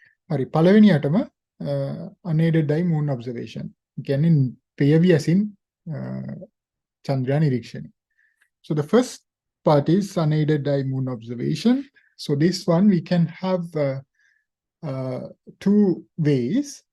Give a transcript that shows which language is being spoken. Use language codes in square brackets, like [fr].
[en] හරි පළවෙනියටම unaided eye moon observation. [si] කියන්නේ PVSින් චන්ද්‍රයා නිරීක්ෂණය. [en] So the first part is unaided eye moon observation. So this one we can have two ways.